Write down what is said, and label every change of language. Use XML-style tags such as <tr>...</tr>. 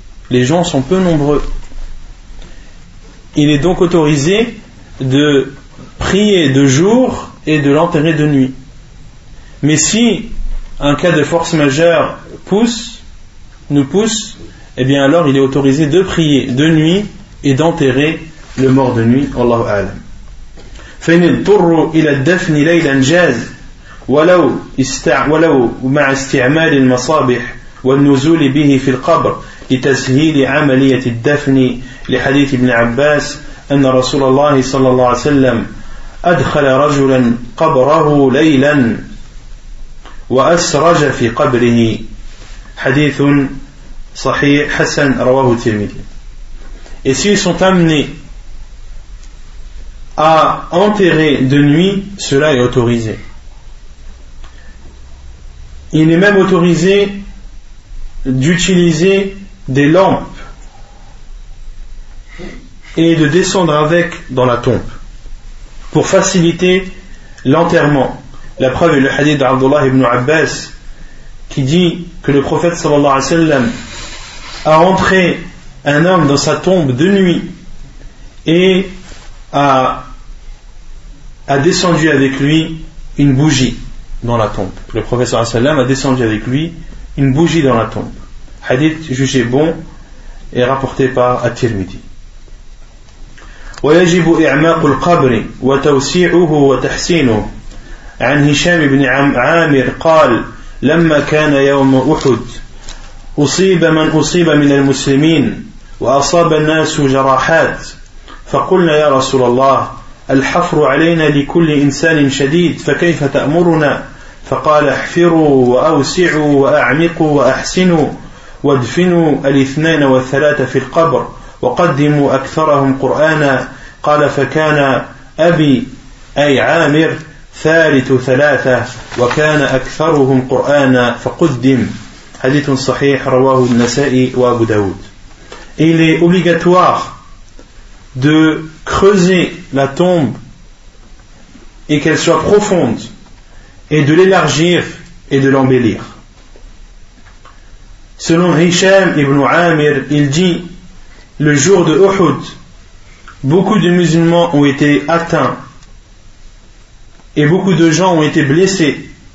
<fr>Les gens sont peu nombreux. Il est donc autorisé de prier de jour et de l'enterrer de nuit. Mais si un cas de force majeure nous pousse, eh bien alors il est autorisé de prier de nuit et d'enterrer le mort de nuit.</fr> <ar>Allahu a'lam. فإن اضطروا إلى الدفن ليلا جاز ولو مع استعمال المصابح والنزول به في القبر لتسهيل عملية الدفن لحديث ابن عباس أن رسول الله صلى الله عليه وسلم أدخل رجلا قبره ليلا وأسرج في قبره حديث صحيح حسن رواه الترمذي.</ar> <fr>Et s'ils sont amenés à enterrer de nuit, cela est autorisé. Il est même autorisé d'utiliser des lampes et de descendre avec dans la tombe pour faciliter l'enterrement. La preuve est le hadith d'Abdullah ibn Abbas qui dit que le prophète</fr> <ar>sallallahu alayhi wa sallam</ar> <fr>a entré un homme dans sa tombe de nuit et a descendu avec lui une bougie dans la tombe. Le prophète</fr> <ar>sallallahu alayhi wa sallam</ar> <fr>a descendu avec lui une bougie dans la tombe. Hadith jugé bon et rapporté par At-Tirmidhi.</fr> <ar>ويجب إعماق القبر وتوسيعه وتحسينه عن هشام بن عامر قال لما كان يوم أحد أصيب من أصيب من المسلمين وأصاب الناس جراحات فقلنا يا رسول الله الحفر علينا لكل إنسان شديد فكيف تأمرنا فقال احفروا وأوسعوا وأعمقوا وأحسنوا وادفنوا الاثنين والثلاثة في القبر وقدموا أكثرهم قرآنا قال فكان أبي أي عامر ثالث ثلاثة وكان أكثرهم قرآنا فقدم حديث صحيح رواه النسائي وأبو داود.</ar> <fr>Il est obligatoire de creuser la tombe et qu'elle soit profonde et de l'élargir et de l'embellir. Selon Hisham ibn Amir, il dit le jour de Uhud, beaucoup de musulmans ont été atteints et beaucoup de gens ont été blessés.</fr>